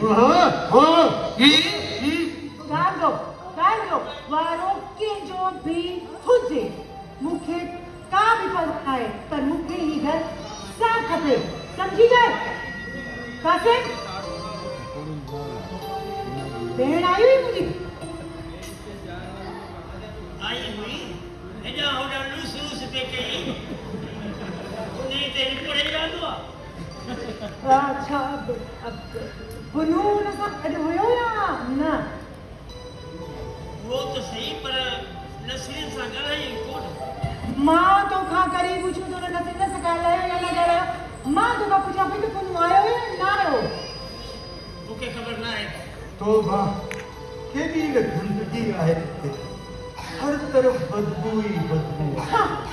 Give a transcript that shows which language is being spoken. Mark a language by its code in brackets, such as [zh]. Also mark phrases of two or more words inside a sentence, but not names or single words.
[sd] ॻाल्हि वारो कंहिंजो बि हुजे, मूंखे का बि परवाह नाहे, पर मूंखे ही घर साफ़ खपे। सम्झी जाए? कासिम भेण आई हुई मुंहिंजी? आई हुई हेॾा होॾा लूस लूस पे कई उन्हें ते पढ़े रहंदो आहे। अच्छा बुनू हुन सां गॾु हुयो या न? वो तो सही पर नसरीन सां ॻाल्हाई कोन। मां तोखां करे पुछूं तो नसरीन सां ॻाल्हायो या न ॻाल्हायो? मां तोखां पुछां पई त बुनू आयो या न आयो? मूंखे ख़बर न आहे। तौबा केॾी न गंदगी आहे हिते। हर तरफ़ बदबू ई बदबू आहे।